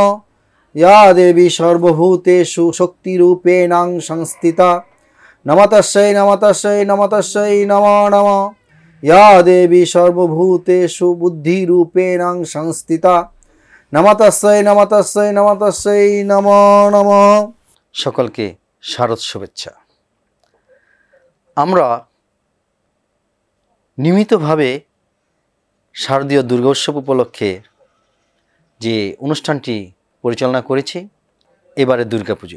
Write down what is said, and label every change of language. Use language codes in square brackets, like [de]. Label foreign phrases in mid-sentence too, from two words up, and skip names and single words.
[sa] या देवी सर्वभूतेषु शक्तिरूपेण संस्थिता नमस्तस्यै नमस्तस्यै नमस्तस्यै नमो नमः। या देवी सर्वभूतेषु बुद्धिरूपेण संस्थिता नमस्तस्यै नमस्तस्यै नमस्तस्यै नमो नमः। [bn] সকলকে শারদ শুভেচ্ছা। আমরা নিয়মিতভাবে শারদীয় দুর্গোৎসব উপলক্ষে যে অনুষ্ঠানটি পরিচালনা করেছি, এবারে দুর্গাপুজো।